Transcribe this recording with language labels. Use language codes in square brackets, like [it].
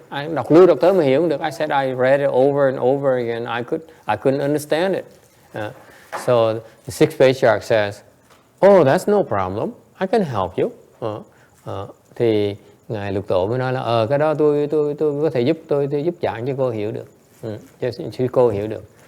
[vi] Ai đọc lưu đọc tới mà hiểu không được. [en] I said I read it over and over again. I couldn't understand it. So the sixth patriarch says, oh, that's no problem. I can help you. [vi] Thì ngài Lục Tổ mới nói là cái đó tôi có thể giúp tôi giúp giảng cho cô hiểu được, cho cô hiểu được.